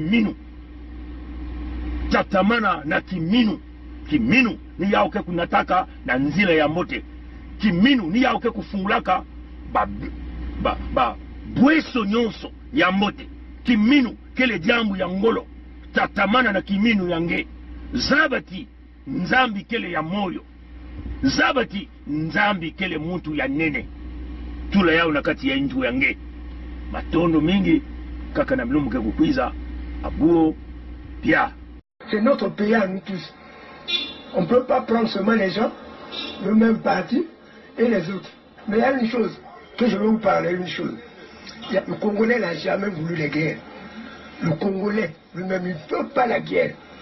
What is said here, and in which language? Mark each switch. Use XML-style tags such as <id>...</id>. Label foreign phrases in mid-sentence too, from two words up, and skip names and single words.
<ktu>na kiminu kiminu ni yauke kunataka na nzila ya mote kiminu ni yauke kufungulaka bweso nyonso ya mote kiminu kele jambu ya ngolo tatamana na kiminu yange zabati nzambi kele ya moyo zabati nzambi kele muntu ya nene tula yao na kati ya inju yange matondo mingi kaka na mlumu kekukwiza abuo pia.</ktu> <fr>C'est notre pays à nous tous. On ne peut pas prendre seulement les gens, le même parti et les autres. Mais il y a une chose que je veux vous parler, une chose. Le Congolais n'a jamais voulu la guerre. Le Congolais lui-même, il ne peut pas la guerre.</fr>